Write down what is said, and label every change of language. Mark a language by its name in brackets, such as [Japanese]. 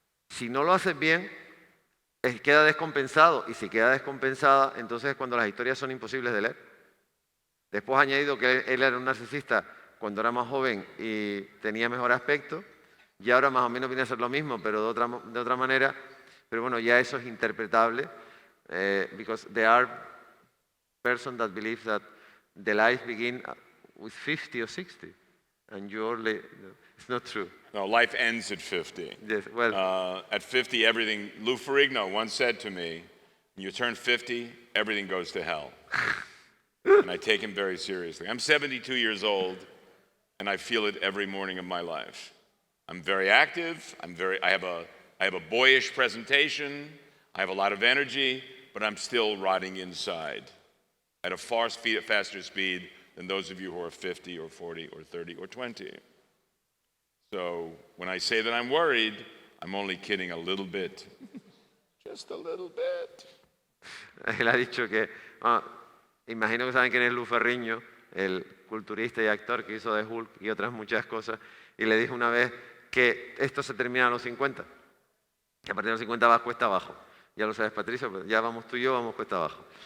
[Spanish] Si no lo haces bien, queda descompensado, y si queda descompensada, entonces es cuando las historias son imposibles de leer. Después ha añadido que él era un narcisista cuando era más joven y tenía mejor aspecto, y ahora más o menos viene a ser lo mismo, pero de otra manera. Pero bueno, ya eso es interpretable, [English] because there are persons that believe that the life begins with 50 or 60, and it's not true. No, life ends at 50. Yes, well, At 50, everything, Lou Ferrigno once said to me, when you turn 50, everything goes to hell. And I take him very seriously. I'm 72 years old, and I feel it every morning of my life. I'm very active, I have a boyish presentation, I have a lot of energy, but I'm still rotting inside at a far faster speed than those of you who are 50 or 40 or 30 or 20. So when I say that I'm worried, I'm only kidding a little bit. Just a little bit. [Spanish] Él ha dicho que, imagino que saben quién es Lou Ferrigno, el culturista y actor que hizo de Hulk y otras muchas cosas, y le dijo una vez que esto se termina a los 50, que a partir de los 50 vas cuesta abajo. Ya lo sabes, Patricio, pero ya vamos tú y yo, vamos cuesta abajo.